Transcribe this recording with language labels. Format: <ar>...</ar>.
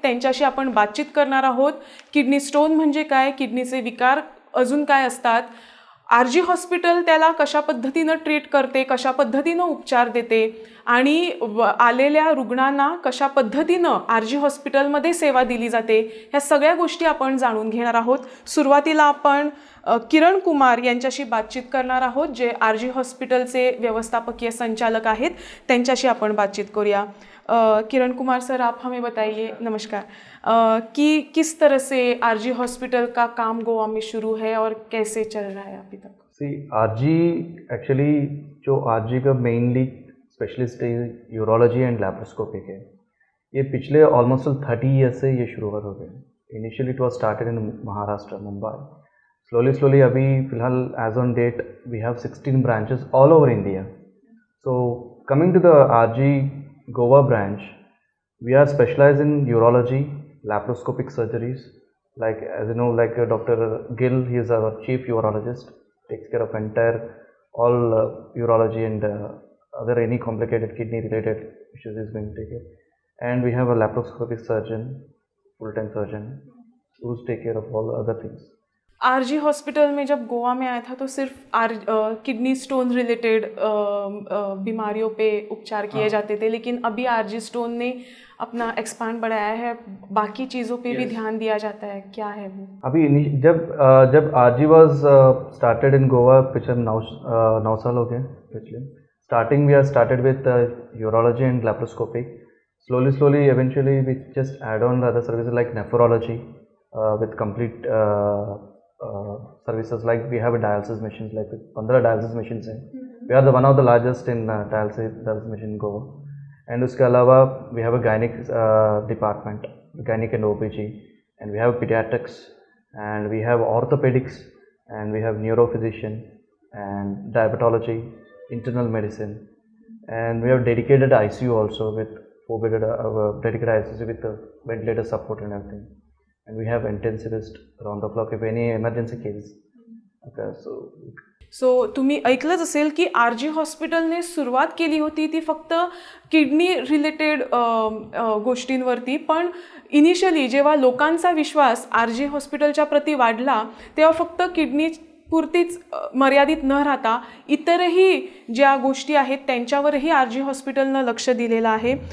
<mr>त्यांच्याशी आपण बातचीत करणार आहोत. किडनी स्टोन म्हणजे काय, किडनीचे विकार अजून काय असतात, RG हॉस्पिटल त्याला कशा पद्धतीनं ट्रीट करते, कशा पद्धतीनं उपचार देते आणि आलेल्या रुग्णांना कशा पद्धतीनं RG हॉस्पिटलमध्ये सेवा दिली जाते, ह्या सगळ्या गोष्टी आपण जाणून घेणार आहोत. सुरुवातीला आपण किरण कुमार यांच्याशी बातचीत करणार आहोत, जे RG हॉस्पिटलचे व्यवस्थापकीय संचालक आहेत. त्यांच्याशी आपण बातचीत करूया.</mr> <hi>किरण कुमार सर, आप हमें बताइए, नमस्कार, कि किस तरह से RG हॉस्पिटल का काम गोवा में शुरू है और कैसे चल रहा है अभी तक? RG एक्चुअली जो RG का मेनली स्पेशलिस्ट है यूरोलॉजी एंड लैप्रोस्कोपिक है. ये पिछले ऑलमोस्ट 30 ईयर्स से ये शुरुआत हो गई. Initially it was started in Maharashtra, Mumbai.</hi> <en>slowly</en> <hi>अभी फिलहाल</hi> <en>As on date we have 16 branches all over India. So coming to the RG Goa branch, we are specialized in urology, laparoscopic surgeries. Like as you know, like Dr. Gill, he is our chief urologist, takes care of entire all urology and other any complicated kidney related issues is being taken. And we have a laparoscopic surgeon, full-time surgeon, who's take care of all other things.</en> <hi>RG hospital में जब गोवा में आया था तो सिर्फ kidney stone related बीमारियों पे उपचार किए जाते थे, लेकिन अभी RG स्टोन ने अपना एक्सपांड बढ़ाया है, बाकी चीज़ों पे भी ध्यान दिया जाता है. क्या है वो? अभी जब RG</hi> <en>was started in</en> <hi>Goa, पिछले 9 साल हो गए.</hi> <en>पिछले starting we are started with urology and laparoscopic. Slowly eventually we just add on the other services like nephrology with complete services. Like we have a dialysis machines, like 15 dialysis machines हैं. We are the one of the largest in dialysis machine in Goa. And</en> <hi>उसके अलावा</hi> <en>we have a gynec department, gynec and OBG, and we have pediatrics, and we have orthopedics, and we have neurophysician and diabetology, internal medicine, and we have dedicated ICU also with dedicated ICU with the ventilator support and everything. And we have intensivist around the clock if any emergency case. Okay, so</en> <mr>तुम्ही ऐकलंच असेल की RG हॉस्पिटलने सुरुवात केली होती ती फक्त kidney related गोष्टींवरती, पण इनिशियली जेव्हा लोकांचा विश्वास RG हॉस्पिटलच्या प्रती वाढला तेव्हा फक्त किडनी पुरतीच मर्यादित न राहता इतरही ज्या गोष्टी आहेत त्यांच्यावरही RG हॉस्पिटलनं लक्ष दिलेलं आहे.</mr>